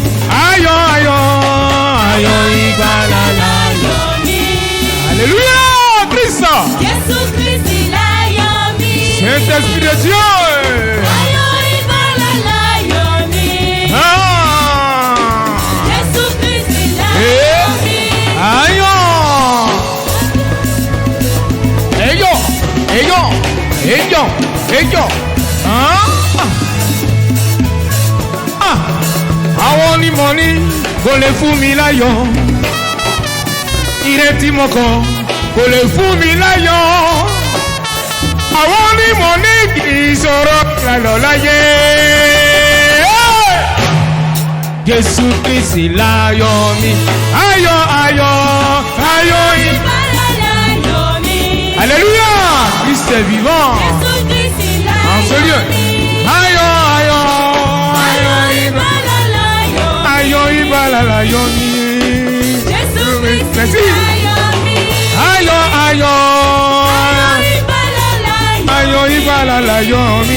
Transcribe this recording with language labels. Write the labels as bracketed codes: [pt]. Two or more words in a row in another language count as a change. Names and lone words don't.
[yo] Ayo Igbala la yomi. [fr] Alléluia, Christ. [yo] Jésus Christ la yomi. [fr] Saint-Esprit de Dieu. [yo] Ayo Igbala la yomi. Jésus Christ la yomi. Ayo. Àwọn ni mo ní kò lè fún mi láyọ̀. Ìrètí mo kàn kò lè fún mi láyọ̀. Àwọn ni mo ní kì í sọ̀rọ̀ lálọ́ láyé. Jésù Kristi láyọ̀ mi. Ayọ̀ Igbala la yomi. [fr] Alléluia. Christ est vivant. [yo] Jésus Christ la [fr] En ce lieu. [yo] Igbala la yomi. Jésus Christ [fr] Merci. [yo] la yomi. Igbala la yomi.